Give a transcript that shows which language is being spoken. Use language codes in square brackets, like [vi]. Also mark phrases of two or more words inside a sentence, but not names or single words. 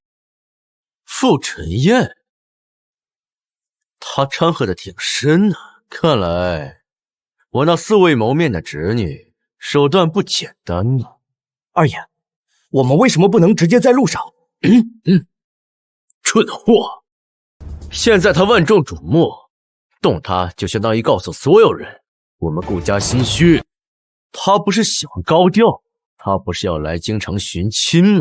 [zh] 傅晨燕，他掺和的挺深啊，看來我那素未谋面的侄女手段不簡單呢。二爺，我們為什麼不能直接在路上？蠢貨！現在他萬眾矚目，動他就相當於告訴所有人，我們顧家心虛。他不是喜歡高調，他不是要來京城尋親嗎？